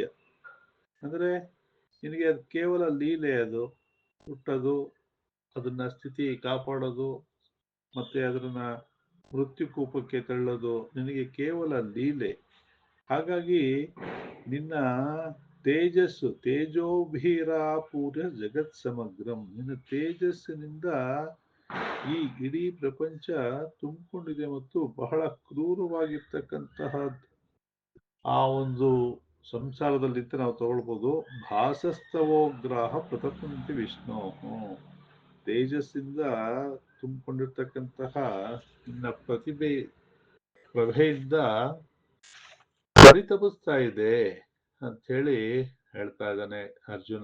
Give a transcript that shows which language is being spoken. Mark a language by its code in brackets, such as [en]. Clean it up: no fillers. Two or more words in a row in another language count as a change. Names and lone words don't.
[kn] ಅಂದ್ರೆ ನಿನಗೆ ಅದು ಕೇವಲ ಲೀಲೆ, ಅದು ಹುಟ್ಟೋದು, ಅದನ್ನ ಸ್ಥಿತಿ ಕಾಪಾಡೋದು, ಮತ್ತೆ ಅದನ್ನ ಮೃತ್ಯುಕೂಪಕ್ಕೆ ತಳ್ಳೋದು ನಿನಗೆ ಕೇವಲ ಲೀಲೆ. ಹಾಗಾಗಿ ನಿನ್ನ ತೇಜಸ್ಸು, [sa] ತೇಜೋಭೀರ ಪೂರ್ಯ ಜಗತ್ ಸಮಗ್ರಂ, [kn] ನಿನ್ನ ತೇಜಸ್ಸಿನಿಂದ ಈ ಇಡೀ ಪ್ರಪಂಚ ತುಂಬಿಕೊಂಡಿದೆ ಮತ್ತು ಬಹಳ ಕ್ರೂರವಾಗಿರ್ತಕ್ಕಂತಹ ಆ ಒಂದು ಸಂಸಾರದಲ್ಲಿಂತ ನಾವು ತಗೊಳ್ಬೋದು. [sa] ಭಾಸಸ್ತವೋಗ್ರಾಹ ಪ್ರತಪಂತಿ ವಿಷ್ಣು, [kn] ತೇಜಸ್ಸಿಂದ ತುಂಬಿಕೊಂಡಿರ್ತಕ್ಕಂತಹ ನಿನ್ನ ಪ್ರಭೆಯಿಂದ ಪರಿತಪಿಸ್ತಾ ಇದೆ ಅಂತ ಹೇಳಿ ಹೇಳ್ತಾ ಇದ್ದಾನೆ ಅರ್ಜುನ.